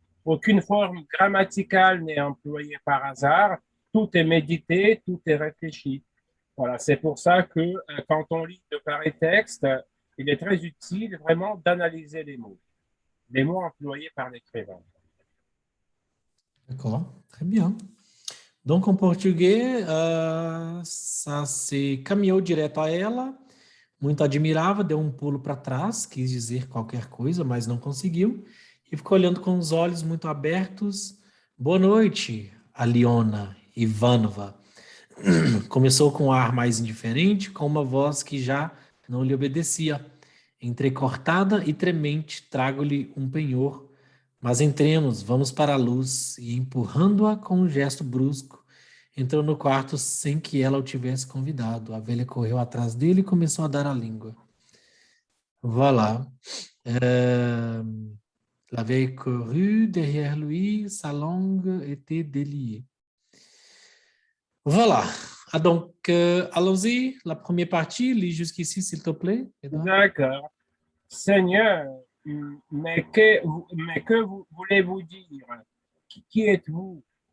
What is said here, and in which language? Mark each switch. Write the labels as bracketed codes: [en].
[fr] Aucune forme grammaticale n'est employée par hasard. Tout est médité, tout est réfléchi. Voilà, c'est pour ça que quand on lit de pareils textes, il est très utile vraiment d'analyser les mots employés par l'écrivain. D'accord, très bien. [pt] Donc, em português, se caminhou direto a ela, muito admirava, deu um pulo para trás, quis dizer qualquer coisa, mas não conseguiu, e ficou olhando com os olhos muito abertos. Boa noite, Aliona Ivanova. Começou com um ar mais indiferente, com uma voz que já não lhe obedecia. Entrecortada e tremente, trago-lhe um penhor. Mas entremos, vamos para a luz. E empurrando-a com um gesto brusco, entrou no quarto sem que ela o tivesse convidado. A velha correu atrás dele e começou a dar a língua. [fr] Voilà. La vieille courut derrière lui, sa langue était déliée. Voilà. Ah, donc, allons-y. La première partie, lis jusqu'ici, s'il te plaît. D'accord. Seigneur, mais que voulez-vous dire? Qui êtes-vous?